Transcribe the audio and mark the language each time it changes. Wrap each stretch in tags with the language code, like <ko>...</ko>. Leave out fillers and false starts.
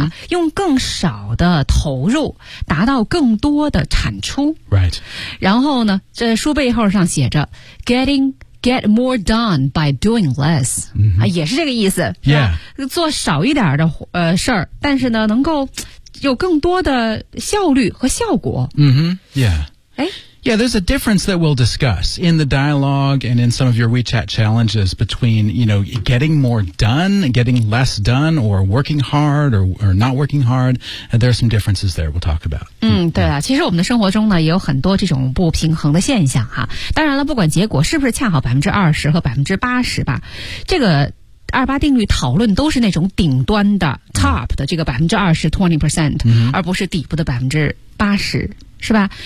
<zh>啊、用更少的投入达到更多的产出、</zh> <en>right.</en> <zh>然后呢这书背后上写着</zh> <en>get more done by doing less、 mm-hmm.</en> <zh>啊、也是这个意思、</zh> <en>yeah.</en> <zh>做少一点的、事儿，但是呢能够有更多的效率和效果、 mm-hmm. yeah. 哎</zh> <en>Yeah, there's a difference that we'll discuss in the dialogue and in some of your WeChat challenges between, you know, getting more done, getting less done, or working hard or not working hard. And there are some differences there we'll talk about.</en> <zh>对啊，其实我们的生活中呢也有很多这种不平衡的现象哈。当然了，不管结果是不是恰好20%和80%吧，这个28定律讨论都是那种顶端的 top 的这个20%, 20%、 mm-hmm. 而不是底部的80%。是吧？</zh>